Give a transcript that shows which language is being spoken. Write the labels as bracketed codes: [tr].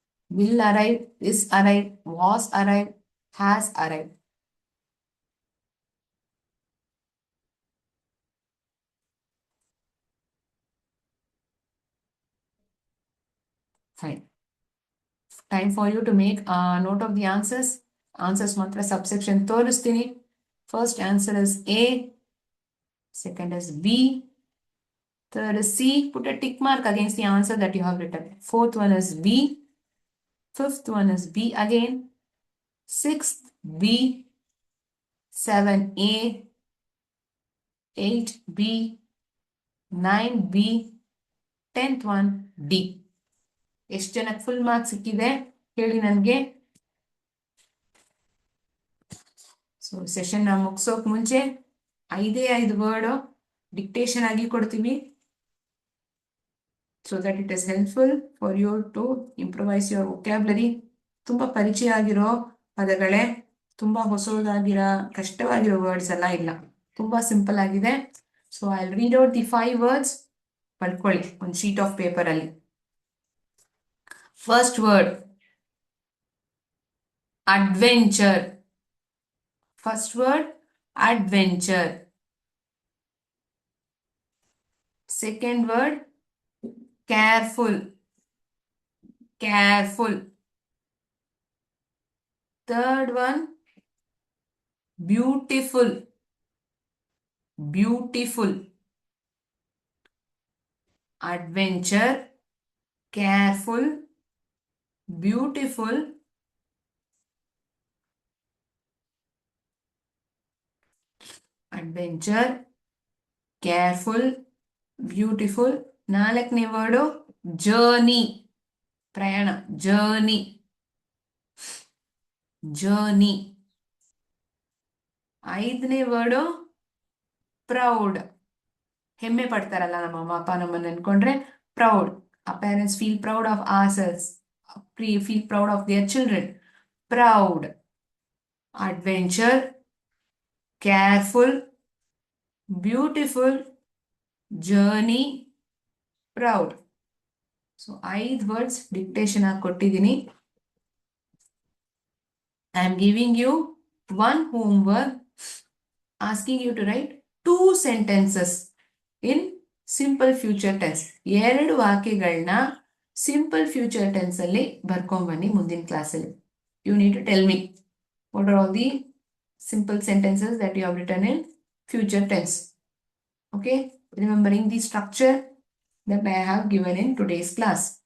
[en] will arrive, is arrive, was arrive, has arrive. Fine. Time for you to make a note of the answers. [kn] Answers ಮಾತ್ರ subsection ತೋರಿಸ್ತೀನಿ. [en] First answer is A. Second is B. Third is C. Put a tick mark against the answer that you have written. Fourth one is B. Fifth one is B again. Sixth B. 7A. 8B. 9B. 10th one D. [kn] ಎಷ್ಟು ಜನಕ್ಕೆ full marks ಸಿಕ್ಕಿದೆ ಹೇಳಿ ನನಗೆ. So session ಮುಗಿಸೋಕ್ ಮುಂಚೆ 5 word dictation ಆಗಿ ಕೊಡ್ತೀವಿ. [en] so that it is helpful for you to improvise your vocabulary. [kn] ತುಂಬಾ ಪರಿಚಯ ಆಗಿರೋ ಪದಗಳೇ, ತುಂಬಾ ಹೊಸದಾಗಿರೋ ಕಷ್ಟವಾಗಿರೋ ವರ್ಡ್ಸ್ ಎಲ್ಲ ಇಲ್ಲ, ತುಂಬಾ ಸಿಂಪಲ್ ಆಗಿದೆ. [en] So I read out the 5 words. [kn] ಬರ್ಕೊಳ್ಳಿ ಒಂದು ಶೀಟ್ ಆಫ್ ಪೇಪರ್ ಅಲ್ಲಿ. [en] First word, adventure. First word, adventure. Second word, careful. Careful. Third one, beautiful. Beautiful. Adventure, careful, beautiful, adventure, careful, beautiful. [kn] ನಾಲ್ಕನೇ word journey, ಪ್ರಯಾಣ, journey, journey. ಐದನೇ word proud, ಹೆಮ್ಮೆ ಪಡ್ತಾರಲ್ಲ ನಮ್ಮ ಅಮ್ಮ ಅಪ್ಪ ನಮ್ಮನ್ನು ಅನ್ಕೊಂಡ್ರೆ proud. [en] Our parents feel proud of ourselves, feel proud of their children. Proud. Adventure, careful, beautiful, journey, proud. So 5 words dictation [kn] ಆಗಿ ಕೊಟ್ಟಿದ್ದೀನಿ. [en] I am giving you one homework asking you to write 2 sentences in simple future tense. [kn] 2 ವಾಕ್ಯಗಳನ್ನ simple future tense ಅಲ್ಲಿ ಬರ್ಕೊಂಡ್ಬನ್ನಿ ಮುಂದಿನ ಕ್ಲಾಸಲ್ಲಿ. [en] You need to tell me what are all the simple sentences that you have written in future tense. Okay, remembering the structure that I have given in today's class.